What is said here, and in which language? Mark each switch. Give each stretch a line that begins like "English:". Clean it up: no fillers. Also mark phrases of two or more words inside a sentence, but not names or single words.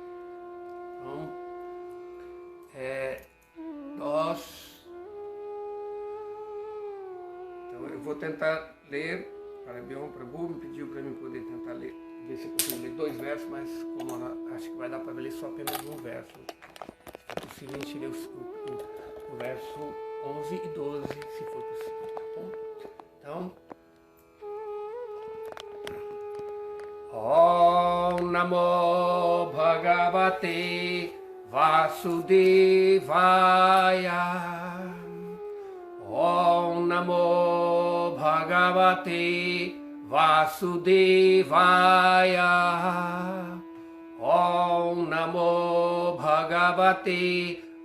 Portuguese: Então eu vou tentar ler. Parabéns, Prabhu me pediu para mim poder tentar ler, ver se eu consigo ler 2 versos, mas como acho que vai dar para ler só apenas um verso. Se for possível, a gente lê o verso 11 e 12, se for possível, tá bom? Então,
Sanskrit: Om Namo Bhagavate Vasudevaya Om Namo Bhagavate Vasudevaya Om Namo Bhagavate